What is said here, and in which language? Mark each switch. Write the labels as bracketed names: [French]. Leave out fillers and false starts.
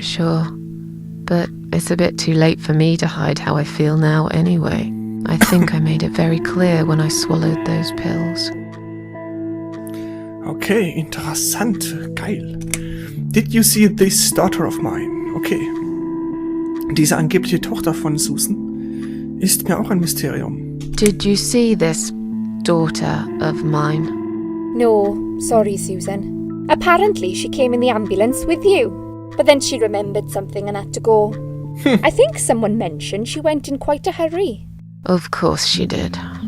[English] Sure, but it's a bit too late for me to hide how I feel now anyway. I think I made it very clear when I swallowed those pills. [German] Okay, interessant. Geil. [English] Did you see this daughter of mine? Okay. [German] Diese angebliche Tochter von Susan ist mir auch ein Mysterium. [English] Did you see this daughter of mine? No, sorry, Susan. Apparently she came in the ambulance with you, but then she remembered something and had to go. I think someone mentioned she went in quite a hurry. Of course she did.